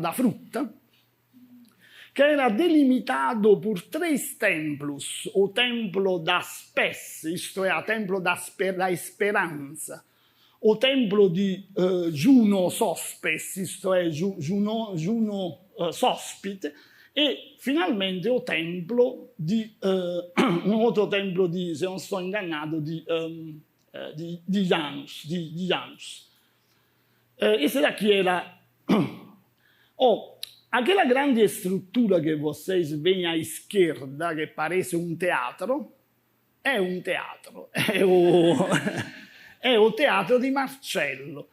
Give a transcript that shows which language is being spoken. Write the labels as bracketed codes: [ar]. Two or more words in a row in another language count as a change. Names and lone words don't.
[it] da frutta, [pt] que era delimitado por 3 templos: o templo da Spes, isto é, o templo da esperança, o templo di Juno Sospes, isto é, Juno Sospite, e finalmente o templo [it] un altro templo di, se non sto ingannato, di Janus. [pt] Esse daqui era... aquela grande estrutura que vocês veem à esquerda, que parece um teatro, é um teatro. É o Teatro di Marcello.